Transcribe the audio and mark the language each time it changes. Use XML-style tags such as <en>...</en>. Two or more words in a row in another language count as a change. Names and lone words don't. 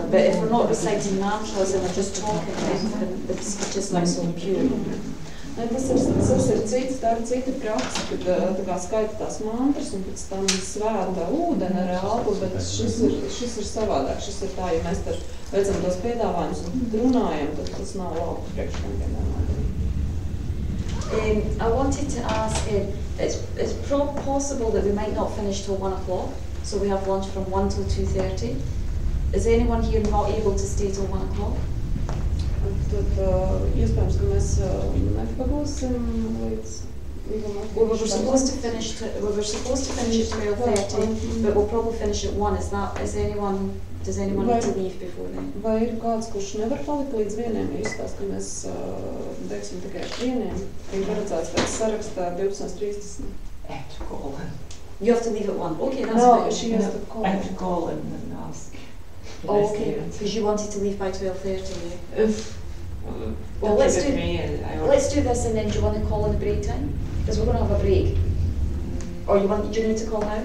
<en>But if we're not reciting mantras and we're just talking, then the speech is not so pure.</en> <lv>Tas ir cits, tā ir cita praksa, kad tā kā skaita tās mantras un pēc tam svēta ūdeni ar elpu, bet šis ir savādāk. Šis ir tā, ja mēs tad veicam tos piedāvājumus un runājam, tad tas nav labi priekškam piedāvājumi.</lv> <en>I wanted to ask, it's possible that we might not finish till 1 o'clock, so we have lunch from 1 till 2:30. Is anyone here not able to stay till 1 o'clock?</en> <lv>Tad iespējams, ka mēs nepagūsim līdz</lv> <en>we were supposed to finish at 12:30, but we'll probably finish at 1. Does anyone need to leave before then?</en> <lv>Vai ir kāds, kurš nevar palikt līdz 1? Izstāst, ka mēs beigsim tikai ar 1. Ir paredzēts pēc sarakstā 12:30.</lv> <en>I have to call him. You have to leave at 1. Okay, that's No, fine. she has to call. I have to call him and ask. Oh, okay, because you wanted to leave by 12:30. Well, let's do this, and then do you want to call in the break time? Because we're going to have a break. Or do you need to call now?</en>